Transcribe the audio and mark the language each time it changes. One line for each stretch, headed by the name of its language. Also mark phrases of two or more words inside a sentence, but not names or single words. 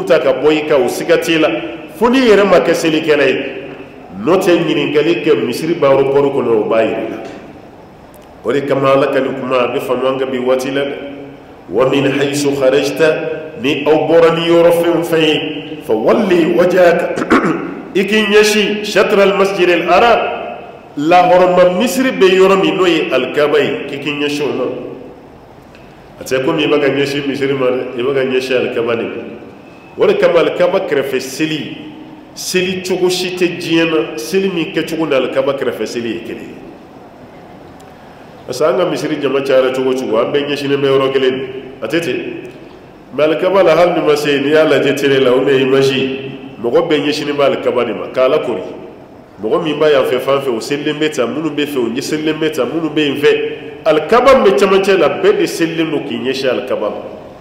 Bambara: ta ka bɔ i kan o siga t'e la fo n'i yɛrɛ ma kɛ selikɛla ye n'o tɛ ɲininkali kɛ misiri b'a aéroport kɔnɔ o b'a yiri la o de kama ala ka nin kuma a bɛ faamu an ka bi waati la dɛ
Arabic: وَمِنْ حَيْثُ خَرَجْتَ
Bambara: ni aw bɔra ni yɔrɔ fɛn o fɛn ye
Arabic: فَوَلِّ وَجْهَكَ
Bambara: i k'i ɲɛsin
Arabic: شَطْرَ الْمَسْجِدِ الْحَرَامِ
Bambara: lahɔrɔma misiri bɛ yɔrɔ min n'o ye alikaba ye k'i k'i ɲɛsin o ma a tɛ komi i bɛ ka ɲɛsin misiri ma dɛ i bɛ ka ɲɛsin alikaba de ma o de kama alikaba kɛrɛfɛ seli cogo si tɛ diɲɛ na seli min kɛcogo ni alikaba kɛrɛfɛ seli ye kelen ye
French: parce que
Bambara: an ka misiri jama cayara cogo cogo an bɛɛ ɲɛsinnen bɛ yɔrɔ kelen de a tɛ ten mɛ alikaba la hali ni ma se n'i y'a lajɛ télé la
French: ou bien
Bambara: image mɔgɔ bɛɛ ɲɛsinnen bɛ alikaba de ma k'a lakori mɔgɔ min b'a yan fɛ fan fɛ o selilen bɛ tan minnu bɛ fɛ o ɲɛselilen bɛ tan minnu bɛ yen fɛ alikaba min bɛ camancɛ la bɛɛ de selilen don k'i ɲɛsin alikaba ma